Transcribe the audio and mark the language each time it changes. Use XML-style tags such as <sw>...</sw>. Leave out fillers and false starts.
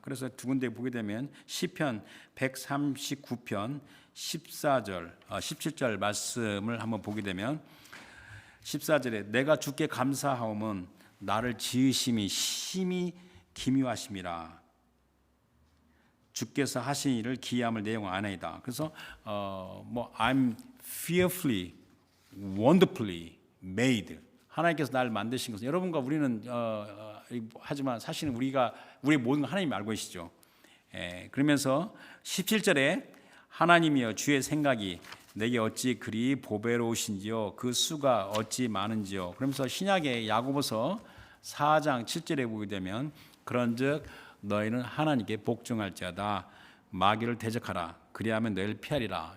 <ko>그래서 두 군데 보게 되면 시편 139편 14절, 17절 말씀을 한번 보게 되면 14절에 내가 주께 감사하오면 나를 지으심이 심히 기묘하심이라. 주께서 하신 일을 기이함을 내용 아나이다. 그래서</ko> <en>I'm fearfully, wonderfully made.</en> <ko>하나님께서 나를 만드신 것은 여러분과 우리는 하지만 사실은 우리의 모든 걸 하나님이 알고 계시죠. 그러면서 17절에 하나님이여 주의 생각이 내게 어찌 그리 보배로우신지요 그 수가 어찌 많은지요. 그러면서 신약의 야고보서 4장 7절에 보게 되면 그런즉 너희는 하나님께 복종할지어다 마귀를 대적하라 그리하면 너희를 피하리라.</ko>